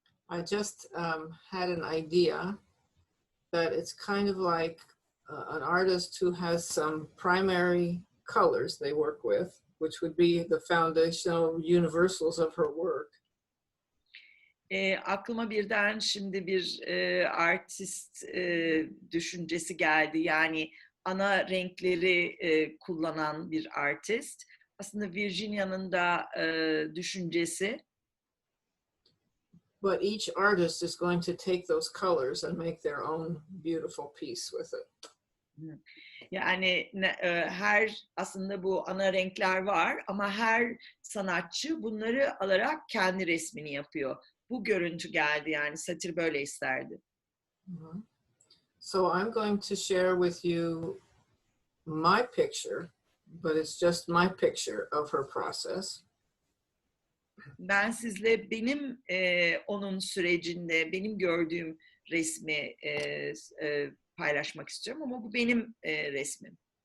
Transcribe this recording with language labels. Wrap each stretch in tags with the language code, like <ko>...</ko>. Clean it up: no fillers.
<en>I just had an idea that it's kind of like an artist who has some primary colors they work with, which would be the foundational universals of her work.</en> <tr>Aklıma birden şimdi bir artist düşüncesi geldi. Yani ana renkleri kullanan bir artist. Aslında Virginia'nın da düşüncesi.</tr> <en>But each artist is going to take those colors and make their own beautiful piece with it.</en> <tr>Yani aslında bu ana renkler var ama her sanatçı bunları alarak kendi resmini yapıyor. Bu görüntü geldi yani Satir böyle isterdi.</tr> <en>So I'm going to share with you my picture, but it's just my picture of her process.</en> <tr>Ben sizle benim onun sürecinde benim gördüğüm resmi paylaşmak istiyorum ama bu benim resmim.</tr>